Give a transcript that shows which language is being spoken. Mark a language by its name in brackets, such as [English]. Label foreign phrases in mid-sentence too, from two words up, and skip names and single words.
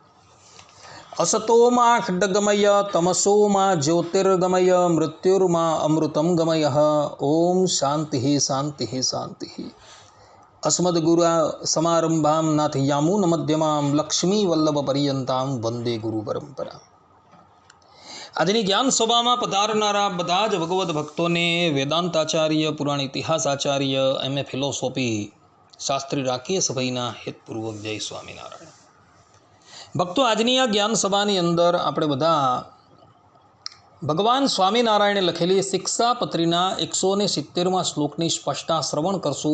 [Sanskrit] असतो मा खड्गमय तमसो मा ज्योतिर्गमय मृत्युर्मा अमृतं गमयः। ओम शांति शांति शांति। अस्मद्गुरु समारंभां नाथयामुन मध्यमां लक्ष्मीवल्लभपर्यन्तां वंदे गुरु परंपरा। [Gujarati] આજની જ્ઞાન સભામાં પધારનારા બધા જ ભગવદ્ ભક્તોને વેદાંતાચાર્ય, પુરાણ ઇતિહાસાચાર્ય, [English] MA philosophy [Gujarati] શાસ્ત્રી રાખીએ સભાઈના હેતપૂર્વક જય સ્વામિનારાયણ. ભક્તો, આજની આ જ્ઞાન સભાની અંદર આપણે બધા ભગવાન સ્વામિનારાયણે લખેલી શિક્ષાપત્રીના 170મા શ્લોકની સ્પષ્ટતા શ્રવણ કરશું.